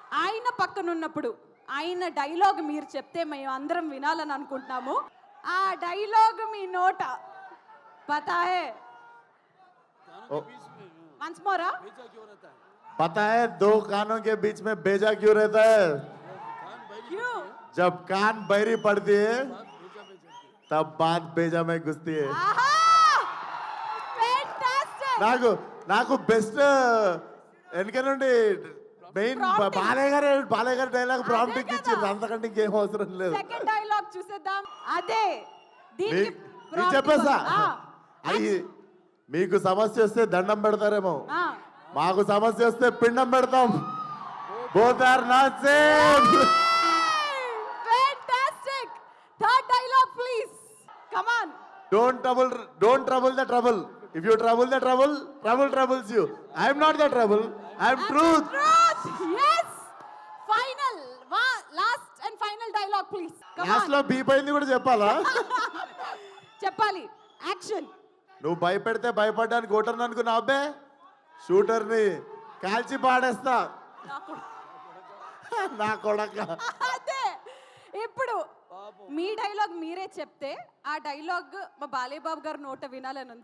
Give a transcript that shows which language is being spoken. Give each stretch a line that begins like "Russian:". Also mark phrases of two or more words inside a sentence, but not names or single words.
Telugu: ఆయన పక్కన ఉన్నప్పుడు ఆయన డైలాగ్ మీరు చెప్తే మేము అందరం వినాలని అనుకుంటున్నాము. ఆ డైలాగ్ మీ నోట
Hindi: पता है
English: once more
Hindi: पता है दो कानों के बीच में बेजा क्यों रहता है? क्यों? जब कान बहरी पड़ती है तब बात बेजा में घुसती है.
Telugu: ఆహా ఫెంటాస్టిక్. నాకు బెస్ట్ వెనక నుండి మెయిన్ బాలయ్య గారి డైలాగ్ ప్రాంప్ట్ ఇచ్చింది, అంతకంటే ఇంకేం అవసరం లేదు.
English: second dialogue
Telugu: చూసేద్దాం. అదే దీనికి నేను చెప్పేసా అది. మీకు సమస్య వస్తే దండం పెడతారేమో, మాకు సమస్య వస్తే పిండం పెడతాం.
English: both are not same. fantastic. third dialogue please. come on. Don't trouble the trouble. If you trouble the trouble troubles you. I am not the trouble. I am truth. Yes. Final. Last and final dialogue please. Come లాస్ట్ on.
Telugu: లో బీప్ అయింది కూడా చెప్పాలా? చెప్పాలి. యాక్షన్. నువ్వు భయపెడితే భయపడ్డానికి ఓటర్ అనుకున్నా అబ్బే, షూటర్ ని కాల్చి పాడేస్తా నా కొడక. అదే ఇప్పుడు మీ డైలాగ్ మీరే చెప్తే ఆ డైలాగ్ మా బాలయ్య బాబు గారు నోట వినాలని ఉంది.